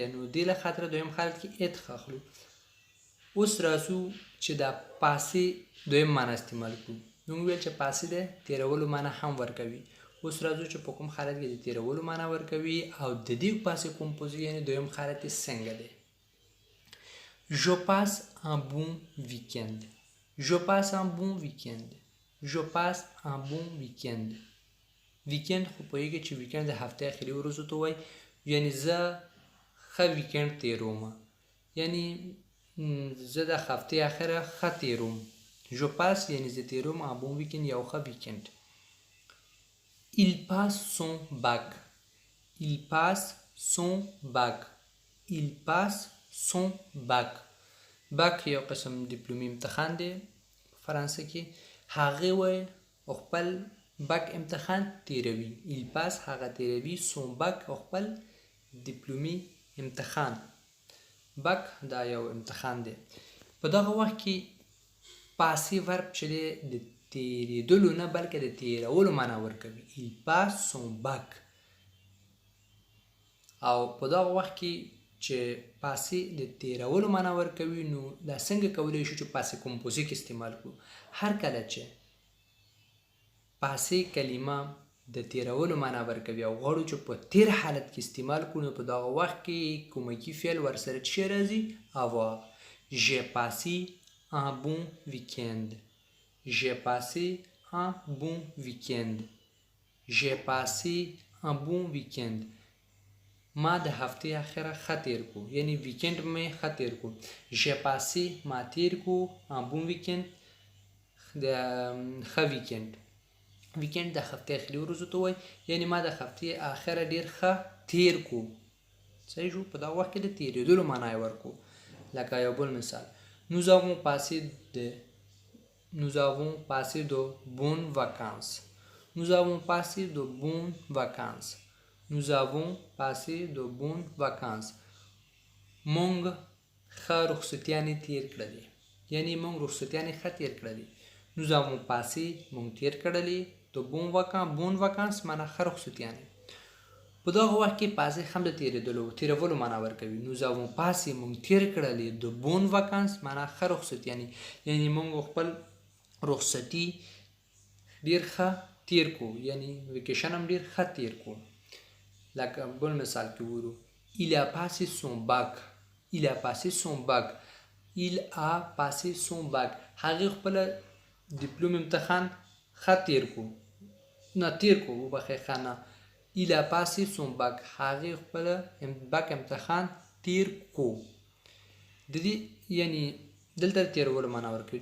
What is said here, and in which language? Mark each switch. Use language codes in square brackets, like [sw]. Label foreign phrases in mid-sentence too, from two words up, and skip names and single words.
[ps] نو دې له خاطره دویم حالت کې اتخ اخلو. اوس راځو چې دا پاسې دویم معنا استعمال کړو. موږ ویل چې پاسې د تیرولو معنا هم ورکوي. اوس راځو چې په کوم حالت کې د تیرولو معنا ورکوي او د دې پاسې کمپوزي یعنی دویم حالت یې څنګه دی. [fr] Je passe un bon weekend. Je passe un bon weekend. Je passe un bon weekend. [ps] ویکند خو پوهیږئ چې ویکند د هفتې اخري ورځو ته وایي. یعنی زه ښه ویکند تیروم، یعنی زه د هفتې اخره ښه تیروم. [fr] Je passe [ps] یعنی زه تیروم [fr] un bon weekend [ps] یو ښه ویکند. [fr] Il passe son bac. Il passe son bac. Il passe son bac. [ps] bac یو قسم ډیپلومي امتحان دی په فرانسه کې. هغې وایي خپل بک امتحان تیروي. [fr] Il passe [ps] هغه تیروي [fr] son bac [ps] خپل ډیپلومي امتحان. بک دا یو امتحان دی. په دغه وخت کې پاسې ورب چې دی د تیریدلو نه بلکې د تیرولو معنا ورکوي. [fr] il passe son bac. [ps] او په دغه وخت کې چې پاسې د تیرولو معنا ورکوي نو دا څنګه کولی شو چې پاسې کمپوزیک استعمال کړو. هر کله چې پاسې کلمه د تیرولو معنا ورکوي او غواړو چې په تیر حالت کې استعمال کړو نو په دغه وخت کې کومکي فعل ورسره څه راځي؟ avoir. [fr] j'ai passé un bon week-end. j'ai passé un bon week-end. j'ai passé un bon week-end. [ps] ما د هفتې اخره ښه تیر کو، یعنی ویکند مې ښه تیر کو. [fr] j'ai passé [ps] ما تیر کو [fr] un bon weekend [ps] د ښه ویکند. ویکند د هفتې اخري ورځو ته وایي، یعنی ما د هفتې اخره ډیر ښه تیر کو. صحیح شو؟ په دغه وخت کې د تیریدلو معنا یې ورکو. لکه یو بل مثال: [fr] nous avons passé de bonnes vacances. nous avons passé de bonnes vacances. nous avons passé de bonnes vacances. [ps] مونږ ښه رخصتیانې تیر کړلې، یعنی مونږ رخصتیانې ښه تیر کړلې. [fr] nous avons passé [ps] مونږ تیر کړلې [fr] de bonnes vacances [ps] معنا ښه رخصتیانې. په دغه وخت کې پاسې هم د تیرولو معنا ورکوي. [fr] nous avons passé [ps] مونږ تیر کړلې [fr] de bonnes vacances [ps] معنا ښه رخصتیانې، یعنی مونږ خپل رخصتي ډیر ښه تیر کو، یعنی ویکیشن هم ډیر ښه تیر کو. لکه بل مثال کې وګورو: [fr] il a passé son bac. il a passé son bac. il a passé son bac. [ps] هغې خپل ډیپلوم امتحان ښه تیر کو، نه تیر کو وبخښئ ښه نه. [fr] il a passé son bac. [ps] هغې خپل بک امتحان تیر کو. د دې یعنی دلته تیرولو معنا ورکوي.